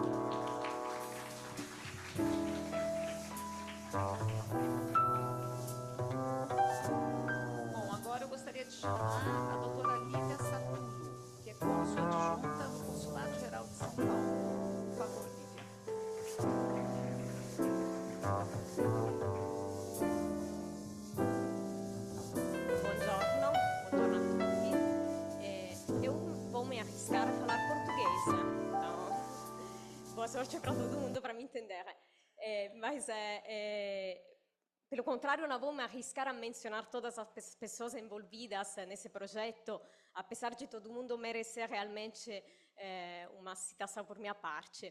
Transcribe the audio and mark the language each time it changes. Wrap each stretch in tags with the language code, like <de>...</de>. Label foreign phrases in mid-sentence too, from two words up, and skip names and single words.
<pt>Bom, agora eu gostaria de chamar a doutora Lívia Satulo, que é cônsul adjunta do Consulado Geral de São Paulo. Por favor, Lívia.</pt> <it>Buongiorno a tutti.</it> <pt>Eu vou me arriscar a falar português, então boa sorte para todo mundo para me entender. Mas pelo contrário, não vou me arriscar a mencionar todas as pessoas envolvidas nesse projeto, apesar de todo mundo merecer realmente uma citação por minha parte.</pt>